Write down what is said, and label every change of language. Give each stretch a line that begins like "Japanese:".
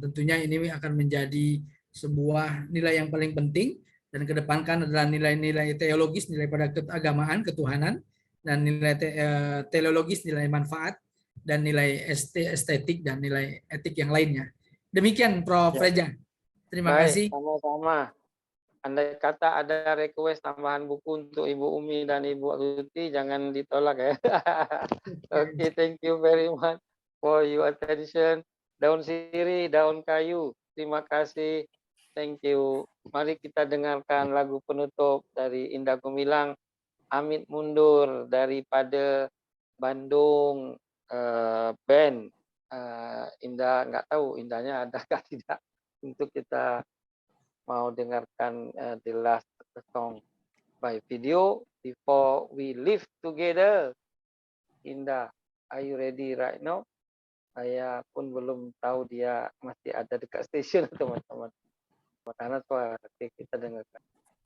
Indonesian: Tentunya ini akan menjadi sebuah nilai yang paling penting, dan kedepankan adalah nilai-nilai teologis, nilai pada keagamaan, ketuhanan, dan nilai teleologis, nilai manfaat, dan nilai estetik, dan nilai etik yang lainnya. Demikian, Prof. Reza. Terima kasih. Sama-sama. Andai kata ada request tambahan buku untuk Ibu Umi dan Ibu Tuti, jangan ditolak ya.
English: Oke, thank you very much for your attention.
Indonesian: Daun sirih, daun kayu. Terima kasih.
English: Thank you.
Indonesian: Mari kita dengarkan lagu penutup dari Indah Gumilang, Amit Mundur, daripada Bandung band. Indah, nggak tahu Indahnya adakah tidak, untuk kita mau dengarkan
English: the last song by video before we live together. Indah, are you ready right now?
Indonesian: Saya pun belum tahu dia masih ada dekat stasiun atau teman-teman. Karena suara kita dengarkan.